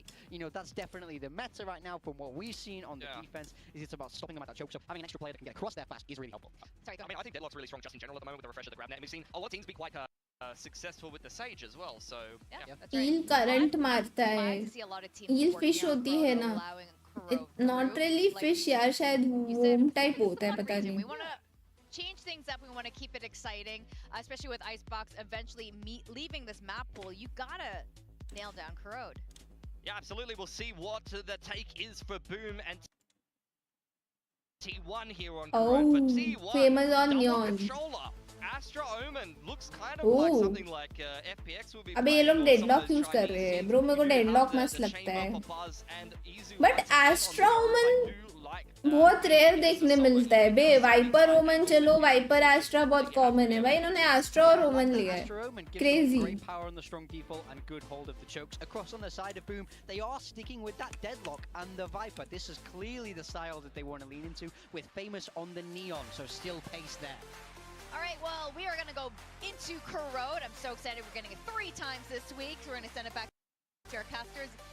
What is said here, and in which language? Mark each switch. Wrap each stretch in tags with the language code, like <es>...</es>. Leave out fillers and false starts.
<en>You know, that's definitely the meta right now from what we've seen on the defense. Is it's about stopping them at that choke. So having an extra player that can get across there fast is really helpful. Sorry, I mean, I think Deadlock's really strong just in general at the moment with the refresh of the grab net. And we've seen a lot of teams be quite successful with the Sage as well. So</en> <hi>eel current मारता है ईल fish होती है ना</hi> <en>not really fish</en> <hi>यार शायद वोम type होता है पता नहीं</hi> <en>change things up. We want to keep it exciting, especially with Icebox eventually leaving this map pool. You gotta nail down Corrode. Yeah, absolutely. We'll see what the take is for Boom and T1 here on Corrode. But T1 famous on double Neon controller. Astra Omen looks kind of like something like FPX will be.</en> <hi>अबे ये लोग deadlock use कर रहे हैं bro मेरे को deadlock मस्त लगता है बट एस्ट्रा ओमन बहुत रेयर देखने मिलता है बे वाइपर ओमन चलो वाइपर एस्ट्रा बहुत कॉमन है भाई इन्होंने एस्ट्रा और ओमन लिया है crazy</hi> <en>power on the strong default and good hold of the chokes across on the side of Boom. They are sticking with that deadlock and the Viper. This is clearly the style that they want to lean into with Famous on the Neon, so still pace there. All right, well, we are going to go into Corrode. I'm so excited. We're getting it 3 times this week. So we're going to send it back to our casters.</en>